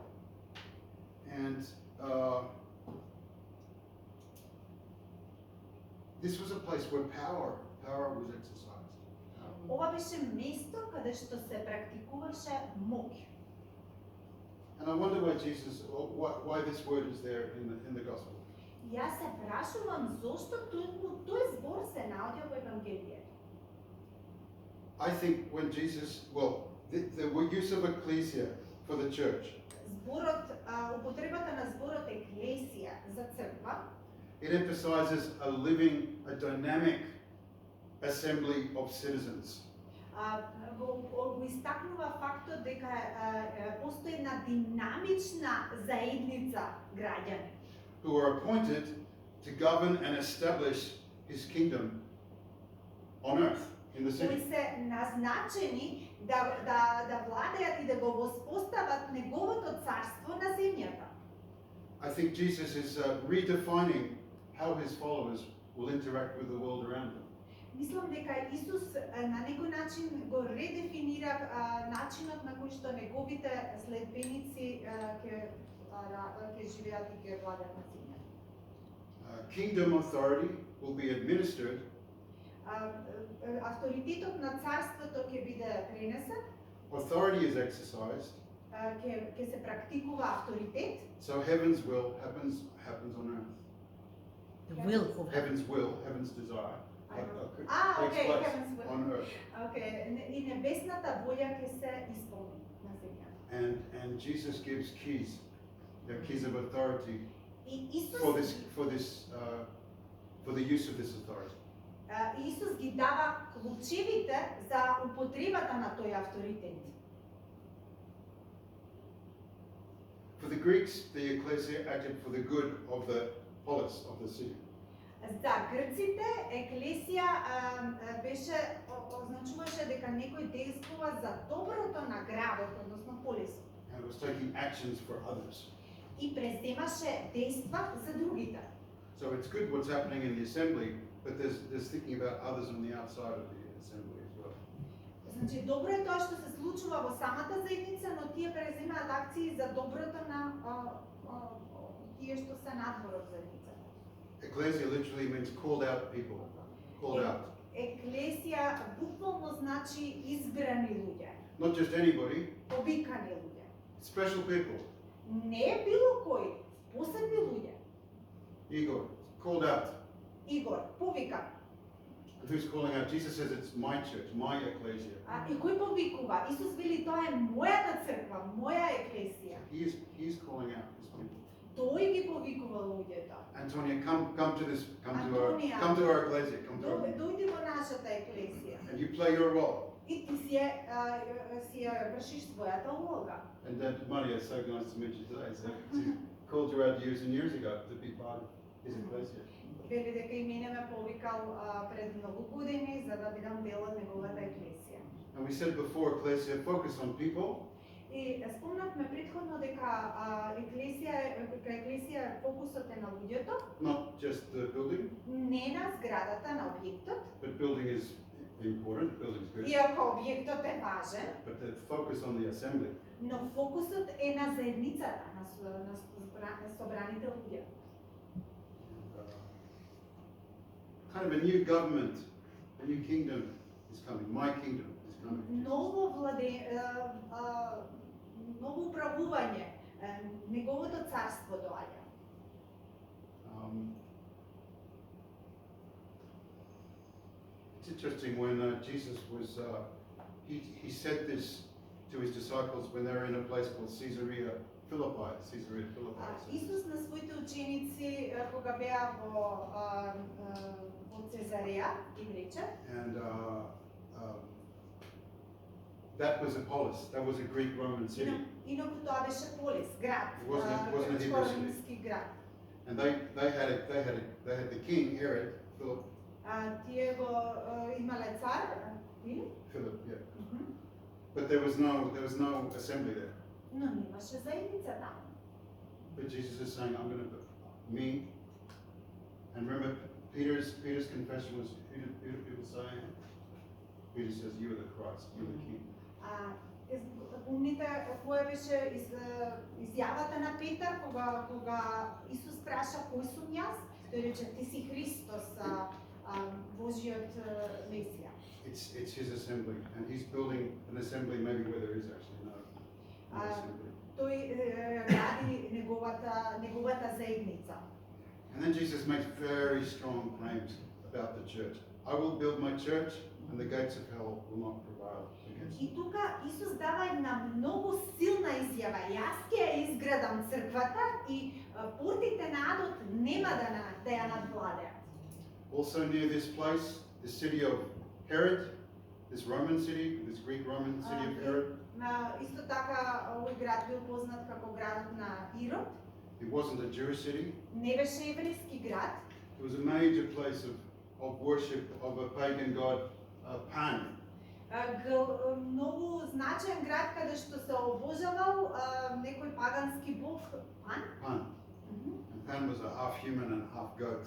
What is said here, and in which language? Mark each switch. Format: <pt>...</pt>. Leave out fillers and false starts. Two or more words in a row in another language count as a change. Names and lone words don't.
<en>And this was a place where power was exercised.</en> <mk>Ова беше место каде што се практикуваше моќ.</mk> <en>And I wonder why Jesus, or why this word is there in the gospel.</en> <mk>Јас се прашувам зошто тој збор се наоѓа во Евангелието.</mk> <en>I think when Jesus, well, the use of ecclesia for the church,</en> <mk>Зборот, употребата на зборот еклесија за црква,</mk> <en>it emphasizes a dynamic assembly of citizens.</en> <mk>го истакнува фактот дека постои една динамична заедница граѓани</mk> <en>Who are appointed to govern and establish his kingdom on earth, in the</en> <mk>кои</mk> <en>city.</en> <mk>се назначени да владеат и да го воспостават неговото царство на земјата.</mk> <en>I think Jesus is redefining how his followers will interact with the world around them.</en> <mk>Мислам дека Исус на некој начин го редефинира начинот на кој што неговите следбеници ќе живеат и ќе владеат на земјата.</mk> <en>Kingdom authority will be administered</en> <mk>Авторитетот на царството ќе биде пренесен,</mk> <en>authority is exercised,</en> <mk>ќе се практикува авторитет,</mk> <en>so heaven's will happens on earth. The will of Heaven's desire окей, takes place heaven's will. on earth.</en> <mk>Окей, и небесната волја ќе се исполни на земјата.</mk> <en>And Jesus gives keys, the keys of authority</en> <mk>И Исус</mk> <en>for the use of this authority.</en> <mk>Исус ги дава клучевите за употребата на тој авторитет.</mk> <en>For the Greeks, the ecclesia acted for the good of the polis, of the city.</en> <mk>За грците еклесија беше означуваше дека некој действува за доброто на градот, односно полисот.</mk> <en>And was taking actions for others.</en> <mk>И преземаше дејства за другите.</mk> <en>So it's good what's happening in the assembly, but there's thinking about others on the outside of the assembly as well.</en> <mk>Значи добро е тоа што се случува во самата заедница, но тие преземаат акции за доброто на тие што се надвор од заедницата.</mk> <en>Ecclesia literally means called out people. Called out.</en> <mk>Еклесија буквално значи избрани луѓе,</mk> <en>Not just anybody,</en> <mk>повикани луѓе.</mk> <en>special people.</en> <mk>Не е било кој, посебни луѓе.</mk> <en>Igor, called out.</en> <mk>Игор, повикан.</mk> <en>And who's calling out? Jesus says it's my church, my ecclesia.</en> <mk>И кој повикува? Исус вели тоа е мојата црква, моја еклесија.</mk> <en>He's calling out his people.</en> <mk>Тој ги повикува луѓето.</mk> <en>Antonia, come Antonia. to our ecclesia. Come to our,</en> <mk>Дојди во нашата еклесија.</mk> <en>and you play your role.</en> <mk>И ти си ја вршиш својата улога.</mk> <en>And Maria, it's so nice to meet you today. So she called you out years and years ago to be part of his ecclesia.</en> <mk>Вели дека и мене ме повикал пред многу години за да бидам дел од неговата еклесија.</mk> <en>And we said before, ecclesia focus on people,</en> <mk>И спомнавме претходно дека еклесија фокусот е на луѓето,</mk> <en>not just the building,</en> <mk>не на зградата, на објектот,</mk> <en>but building is important, building's good,</en> <mk>иако објектот е важен,</mk> <en>but the focus on the assembly.</en> <mk>но фокусот е на заедницата, на собраните луѓе.</mk> <en>Kind of a new government, a new kingdom is coming. My kingdom is coming.</en> <mk>Ново управување, неговото царство доаѓа.</mk> <en>It's interesting when Jesus was, he said this to his disciples when they were in a place called Caesarea Philippi.</en> <mk>Исус на своите ученици кога беа во Цезареја им рече.</mk> <en>And that was a polis. That was a Greek-Roman city.</en> <mk>Инаку тоа беше полис, град,</mk> <en>It wasn't a Hebrew city.</en> <mk>римски град.</mk> <en>And they had the king Herod, Philip,</en> <mk>Тие го имале цар, или?</mk> <en>Philip, yeah. But there was no assembly there.</en> <mk>Но немаше заедница таму.</mk> <en>But Jesus is saying, I'm going to put me. And remember, Peter's confession was, who did people say? Peter says, you are the Christ, you are the King.</en> <mk>Помните која беше изјавата на Петар кога Исус праша кој сум јас? Тој рече ти си Христос, Божиот Месија.</mk> <en>It's his assembly, and he's building an assembly maybe where there is actually no assembly.</en> <mk>тој гради неговата заедница.</mk> <en>And then Jesus makes very strong claims about the church. I will build my church, and the gates of hell will not prevail against</en> <mk>И</mk> <en>it.</en> <mk>тука Исус дава една многу силна изјава. Јас ќе ја изградам црквата и портите на адот нема да ја надвладеат.</mk> <en>Also near this place, the city of Herod, this Roman city, this Greek Roman city of Herod,</en> <mk>Исто така овој град бил познат како градот на Ирод.</mk> <en>it wasn't a Jewish city.</en> <mk>Не беше еврејски град.</mk> <en>It was a major place of worship of a pagan god, Pan.</en> <mk>Многу значаен град каде што се обожавал некој пагански бог Пан.</mk> <en>Pan. And Pan was a half human and half goat.</en>